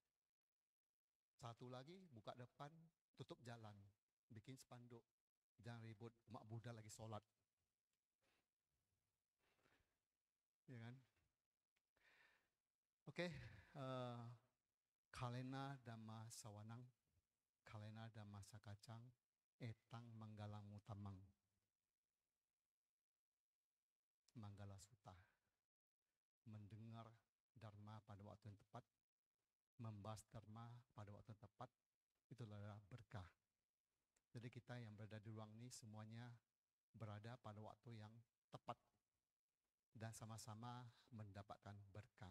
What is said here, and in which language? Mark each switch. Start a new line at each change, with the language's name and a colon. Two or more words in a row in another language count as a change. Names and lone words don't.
Indonesian: Satu lagi buka depan, tutup jalan, bikin spanduk. Jangan ribut, umat Buddha lagi sholat. Ya kan?
Pali: Oke, Kalena Dhamma Sawanang, Kalena Dhamma Sakacang, Etang Manggalang Utamang.
Indonesian: Manggala Sutta. Mendengar Dharma pada waktu yang tepat, membahas Dharma pada waktu yang tepat, itu adalah berkah. Jadi kita yang berada di ruang ini semuanya berada pada waktu yang tepat dan sama-sama mendapatkan berkah.